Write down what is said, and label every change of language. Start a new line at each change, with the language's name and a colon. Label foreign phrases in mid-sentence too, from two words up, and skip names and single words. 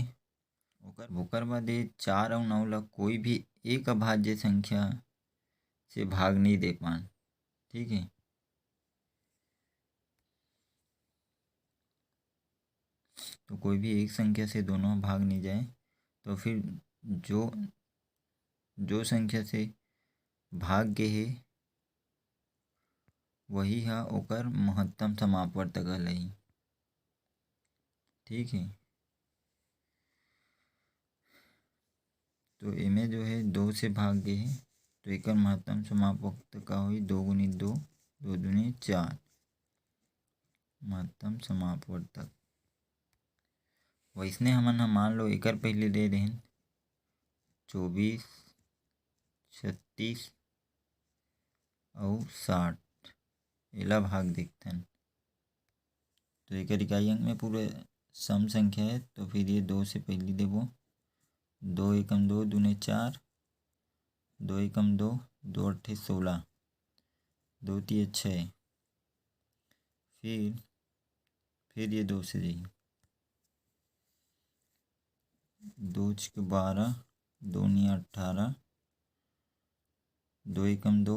Chhattisgarhi: ओकर बाद ये 4 और 9 ला कोई भी एक अभाज्य संख्या से भाग नहीं दे पान। ठीक है। तो कोई भी एक संख्या से दोनों भाग नहीं जाए तो फिर जो जो संख्या से भाग गे हे वही हा ओकर महत्तम समापवर्तक कहलाही। ठीक है। तो एमे जो है 2 से भाग गे हे तो एकर महत्तम समापवर्तक का होही 2 गुणित 2, 2 दूनी 4 महत्तम समापवर्तक। वैसने हमन ह मान लो एकर पहले दे देहन 24, 36 और 60 एला भाग देखथन। तो एकर इकाई अंक में पूरे सम संख्या है, तो फिर ये 2 से पहली देबो 2 एकम 2, दूने 4, 2 एकम 2, 2 अट्ठे 16, 2 तिया 6, फिर ये 2 से जाही 2 छके 12, 2 निया 18, 2 एकम 2।